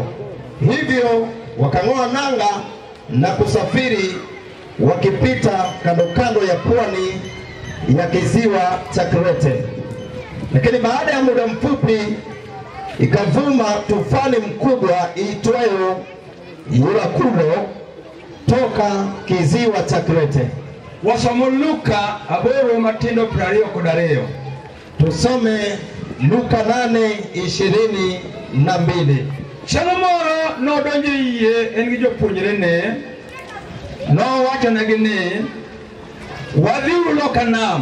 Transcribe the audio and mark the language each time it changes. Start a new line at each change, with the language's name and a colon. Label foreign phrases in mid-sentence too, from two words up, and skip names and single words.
Swahili: Hivyo wakang'oa nanga na kusafiri wakipita kando kando ya pwani ya kisiwa cha Krete. Lakini baada ya muda mfupi ikavuma tufani mkubwa iitwayo Herakulo toka kisiwa cha Krete.
Luo (Kenya and Tanzania): Wasomo Luka aboro matindo 22.
Swahili: Tusome Luka 8:22.
Luo (Kenya and Tanzania): Shalomoro no donjo yie en gi jopuonjre ne no wacho ne gini wadhiuru loka nam.